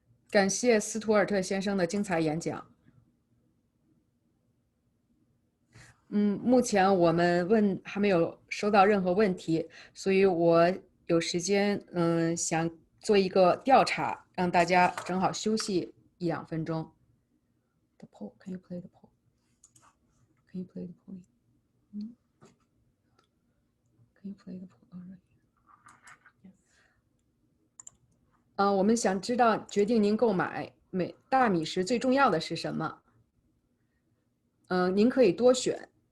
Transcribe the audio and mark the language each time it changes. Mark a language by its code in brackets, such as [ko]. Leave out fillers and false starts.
[zh] 感谢斯图尔特先生的精彩演讲。目前我们还没有收到任何问题，所以我有时间想做一个调查，让大家正好休息1-2分钟。 [en] The poll, can you play the poll? Can you play the poll? Can you play the poll already? [zh] 我们想知道决定您购买大米时最重要的是什么？您可以多选。